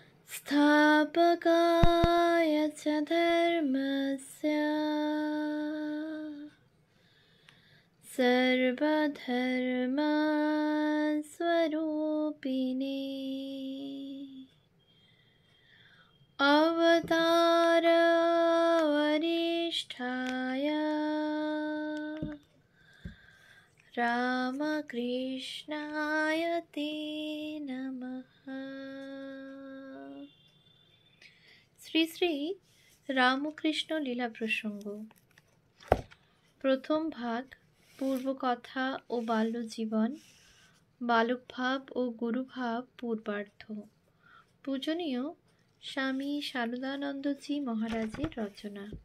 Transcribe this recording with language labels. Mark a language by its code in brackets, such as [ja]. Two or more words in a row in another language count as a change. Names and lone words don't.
[sa] स्थापकाय च धर्मस्य सर्वधर्मस्वरूपिणे अवतारवरिष्ठाय रामकृष्णाय ते नमः। [bn] শ্রী শ্রী রামকৃষ্ণ লীলা প্রসঙ্গ। প্রথম ভাগ, পূর্বকথা ও বাল্যজীবন, বালকভাব ও গুরুভাব পূর্বার্ধ। পূজনীয় স্বামী সারদানন্দজি মহারাজের রচনা।